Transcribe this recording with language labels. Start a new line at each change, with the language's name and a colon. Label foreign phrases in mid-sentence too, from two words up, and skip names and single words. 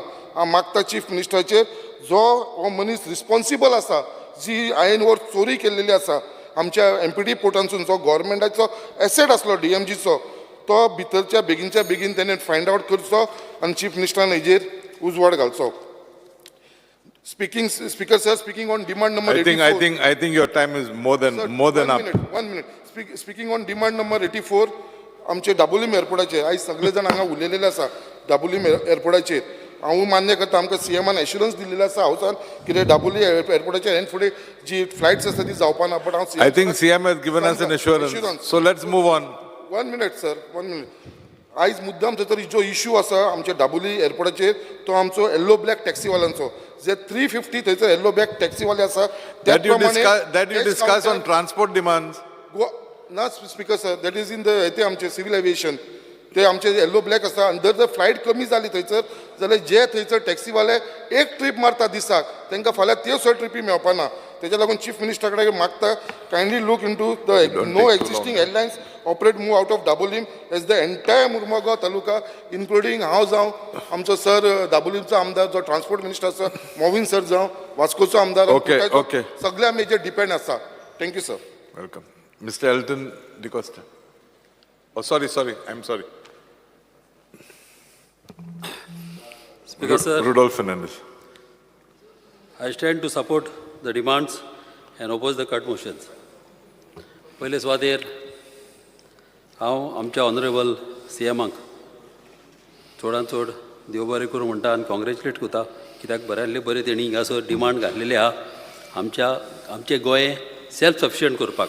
Konkani: हांव मागता चीफ मिनिस्टराचेर जो हो मनीस रिस्पॉन्सिबल आसा, जी
English: iron ore
Konkani: चोरी केल्लेली आसा आमच्या MPT पोर्टांसून, जो गव्हर्मेंटाचो एसेट आसलो DMGचो, तो भितरच्या बेगीनच्या बेगीन तेणें
English: find out
Konkani: करचो आनी
English: chief minister
Konkani: हेजेर उजवाड घालचो.
English: Speaker sir, speaking on demand number 84. I think your time is more than up. 1 minute. Speaking on demand number 84,
Konkani: आमचे WM एअरपोर्टाचेर आयज सगळे जाण हांगा उलयलेले आसा. WM एअरपोर्टाचेर हांव मान्य करता, आमकां CMन एश्युरन्स दिल्लेलो आसा हावसान कितें WM एअरपोर्टाचेर हें फुडें जी फ्लायट्स आसा ती जावपा ना. बट हांव
English: I think CM has given us an assurance. So let's move on. 1 minute sir, 1 minute.
Konkani: आयज मुद्दाम थंयसर जो इश्यू आसा आमच्या WM एअरपोर्टाचेर तो आमचो
English: yellow black
Konkani: टॅक्सीवाल्यांचो. जे 350 थंयसर
English: yellow black
Konkani: टॅक्सीवाले आसा
English: That you discuss on transport demands.
Konkani: ना
English: speaker sir, that is in the
Konkani: ते आमचे
English: civil aviation
Konkani: ते आमचे
English: yellow black
Konkani: आसा. आनी जर फ्लायट कमी जाली थंयसर जाल्यार जे थंयसर टॅक्सीवाले एक ट्रीप मारता दिसाक तांकां फाल्यां त्यो सर ट्रिपी मेळपा ना. तेज्या लागून
English: chief minister
Konkani: कडेन मागता
English: kindly look into the no existing airlines operate move out of WM as the entire
Konkani: मुर्मगांव तालुका इन्क्लुडींग हांव जावं आमचो सर WMचो आमदार जो
English: transport minister
Konkani: आसा मोविन सर जावं वास्कोचो आमदार
English: Okay.
Konkani: सगळ्या
English: major depend
Konkani: आसा.
English: thank you sir. Welcome. Mr. Elton DeCosta. Oh, sorry. I'm sorry. Speaker sir, Rudolph Fernandez. I stand to support the demands and oppose the cut motions.
Konkani: पहिले सुवातेर हांव आमच्या ऑनरेबल CMाक चडांत चड देव बरें करूं म्हणटा आनी कॉंग्रेच्युलेट करता, कित्याक बऱ्यांतले बरें तेणी हिंगासर डिमांड घातलेले आहा आमचे गोंय
English: self sufficient
Konkani: करपाक.